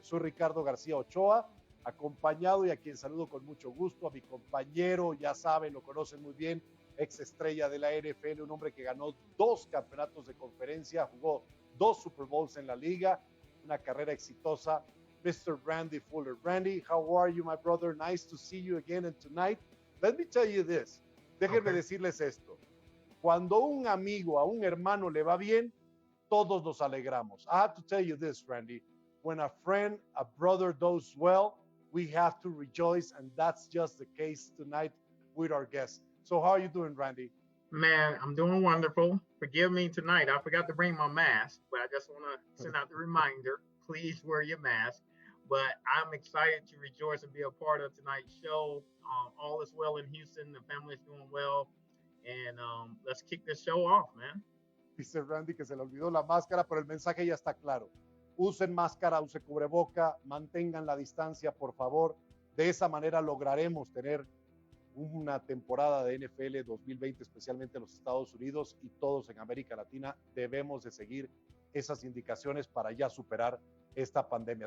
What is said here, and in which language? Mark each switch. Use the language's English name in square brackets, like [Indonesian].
[Spanish] Soy Ricardo García Ochoa, acompañado y a quien saludo con mucho gusto a mi compañero, ya saben, lo conocen muy bien, ex estrella de la NFL, un hombre que ganó 2 campeonatos de conferencia, jugó 2 Super Bowls en la liga, una carrera exitosa, Mr. Randy Fuller. [English] Randy, how are you, my brother? Nice to see you again. And tonight, let me tell you this. [Spanish] Déjenme decirles esto. Cuando un amigo, a un hermano le va bien, todos nos alegramos. [English] I have to tell you this, Randy. When a friend, a brother does well, we have to rejoice, and that's just the case tonight with our guest. So how are you doing, Randy? Man, I'm doing wonderful. Forgive me tonight. I forgot to bring my mask, but I just want to send out the reminder. Please wear your mask. But I'm excited to rejoice and be a part of tonight's show. All is well in Houston. The family's doing well. And let's kick this show off, man. [Spanish] Dice Randy que se le olvidó la máscara, pero el mensaje ya está claro. Usen máscara, usen cubreboca, mantengan la distancia, por favor. De esa manera lograremos tener una temporada de NFL 2020, especialmente en los Estados Unidos, y todos en América Latina debemos de seguir esas indicaciones para ya superar esta pandemia.